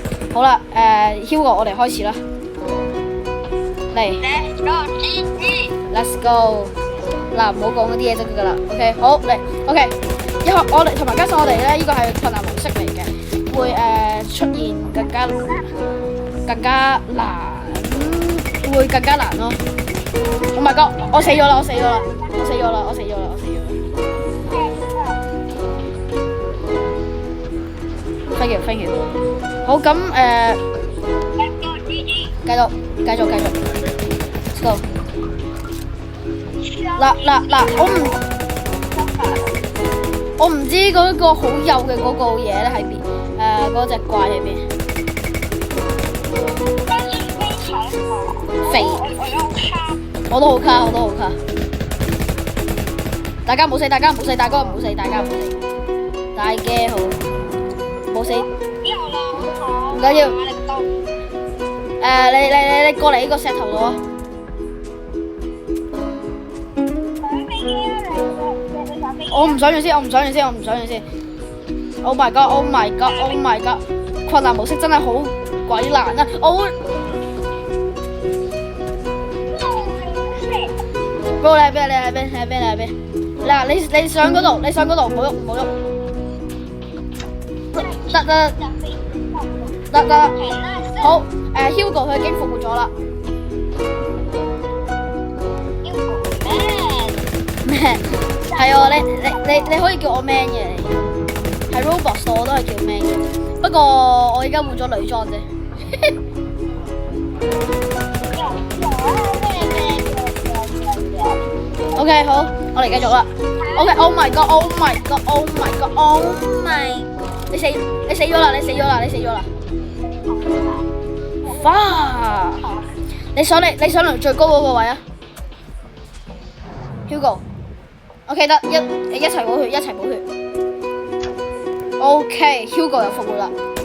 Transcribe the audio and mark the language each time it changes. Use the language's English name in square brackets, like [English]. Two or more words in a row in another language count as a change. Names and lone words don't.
[Cantonese] 好啦，Hugo 我哋開始啦，嚟 [English] Let's go。 [Cantonese] 嗱，唔好講嗰啲嘢就得㗎啦。OK， 好嚟 OK。我哋同埋加上我哋咧，呢個係困難模式嚟嘅，會出現更加難，會更加難咯。 [English] Oh my god！ [Cantonese] 我死咗啦！ [English] Thank you。 [Cantonese] 好咁繼續。 [English] Let's go。 [Cantonese] 嗱，我唔知嗰個好幼嘅嗰個嘢咧喺邊，嗰隻怪喺邊？肥，我都好卡。大家唔好死，大哥唔好死，大家唔好死，大嘅好，冇死。唔緊要。你過嚟呢個石頭度啊！我唔想住先。 [English] Oh my god！ [Cantonese] 困難模式真係好鬼難啊！不過你喺邊？嗱，你上嗰度，唔好喐。得。好，Hugo 佢已經復活咗啦。咩？係啊，你可以叫我 man 嘅，喺 Roblox 我都係叫 man 嘅，不過我而家換咗女裝啫。OK， 好，我哋繼續啦。 [English] OK，Oh my god！ [Cantonese] 你死咗啦！哇！你上嚟最高嗰個位啊 ，Hugo。OK 得一齊冇血。OK，Hugo 又復活啦。